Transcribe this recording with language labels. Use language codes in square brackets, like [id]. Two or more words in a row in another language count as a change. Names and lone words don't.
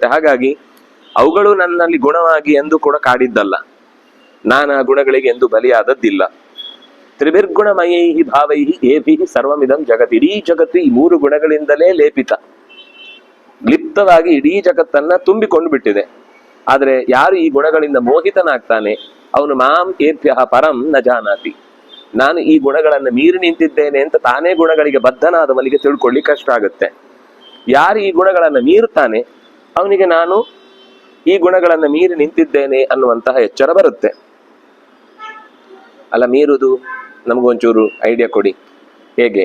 [kn] ಹಾಗಾಗಿ ಅವುಗಳು ನನ್ನಲ್ಲಿ ಗುಣವಾಗಿ ಎಂದು ಕೂಡ ಕಾಡಿದ್ದಲ್ಲ, ನಾನು ಆ ಗುಣಗಳಿಗೆ ಎಂದು ಬಲಿಯಾದದ್ದಿಲ್ಲ. [sa] ತ್ರಿಭಿರ್ಗುಣಮಯೈ ಭಾವೈ ಏಭಿ ಸರ್ವಮಿದಂ ಜಗತ್. [kn] ಇಡೀ ಜಗತ್ತು ಈ ಮೂರು ಗುಣಗಳಿಂದಲೇ ಲೇಪಿತ, ಲಿಪ್ತವಾಗಿ ಇಡೀ ಜಗತ್ತನ್ನ ತುಂಬಿಕೊಂಡು ಬಿಟ್ಟಿದೆ. ಆದ್ರೆ ಯಾರು ಈ ಗುಣಗಳಿಂದ ಮೋಹಿತನಾಗ್ತಾನೆ ಅವನು [sa] ಮಾಂ ಏಭ್ಯ ಪರಂ ನ ಜಾನಾತಿ, [kn] ನಾನು ಈ ಗುಣಗಳನ್ನು ಮೀರಿ ನಿಂತಿದ್ದೇನೆ ಅಂತ ತಾನೇ ಗುಣಗಳಿಗೆ ಬದ್ಧನಾದವನಿಗೆ ತಿಳ್ಕೊಳ್ಳಿ ಕಷ್ಟ ಆಗುತ್ತೆ. ಯಾರು ಈ ಗುಣಗಳನ್ನು ಮೀರುತ್ತಾನೆ ಅವನಿಗೆ ನಾನು ಈ ಗುಣಗಳನ್ನು ಮೀರಿ ನಿಂತಿದ್ದೇನೆ ಅನ್ನುವಂತಹ ಎಚ್ಚರ ಬರುತ್ತೆ. ಅಲ್ಲ, ಮೀರುವುದು ನಮಗೊಂಚೂರು ಐಡಿಯಾ ಕೊಡಿ, ಹೇಗೆ?